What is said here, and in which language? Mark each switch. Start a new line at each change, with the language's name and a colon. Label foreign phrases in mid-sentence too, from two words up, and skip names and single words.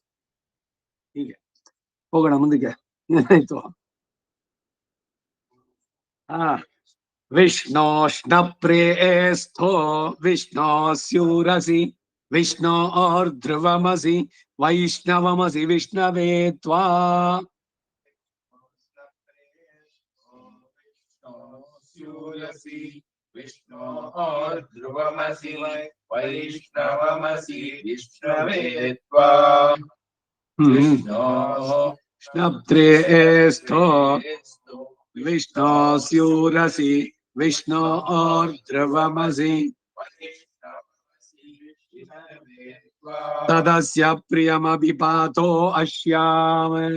Kannada: ಹೀಗೆ ಹೋಗೋಣ ಮುಂದಕ್ಕೆ. ಏನಾಯ್ತು?
Sanskrit: ವಿಷ್ಣೋಷ್ಣ ಪ್ರೇಸ್ಥೋ ವಿಷ್ಣೋಸ್ಯೂರಸಿ ವಿಷ್ಣೋರ್ಧ್ರುವಮಸಿ ವೈಷ್ಣವಮಸಿ ವಿಷ್ಣವೇ ತ್ವಾ. विष्णोर्ध्रुवमसि वैष्णवमसि विष्णवे त्वा. विष्णोष्णप्रेस्थो विष्णोस्यूरसि विष्णोर्ध्रुवमसि तदस्य प्रियमभिपातो अश्याम.